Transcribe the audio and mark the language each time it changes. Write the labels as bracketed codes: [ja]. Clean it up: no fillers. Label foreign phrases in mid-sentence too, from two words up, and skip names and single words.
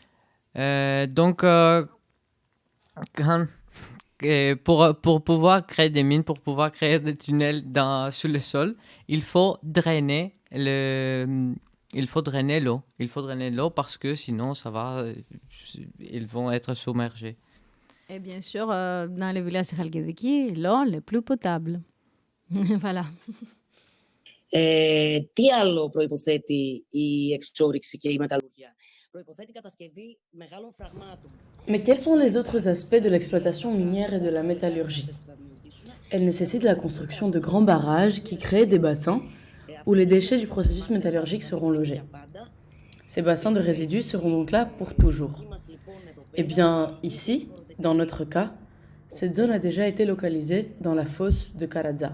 [fr] Pour pouvoir créer des mines, pour pouvoir créer des tunnels sous le sol, il faut drainer l'eau. Il faut drainer l'eau parce que sinon, ils vont être submergés. Et bien sûr, dans le village de Khalkidiki, l'eau est plus potable. Voilà. [el] Τι άλλο προϋποθέτει η εξόρυξη και η μεταλλουργία? Προϋποθέτει κατασκευή μεγάλων φραγμάτων. [fr] Mais quels sont les autres aspects de l'exploitation minière et de la métallurgie? Elle nécessite la construction de grands barrages qui créent des bassins où les déchets du processus métallurgique seront logés. Ces bassins de résidus seront donc là pour toujours. Eh bien, ici, dans notre cas, cette zone a déjà été localisée dans la fosse de Karadza.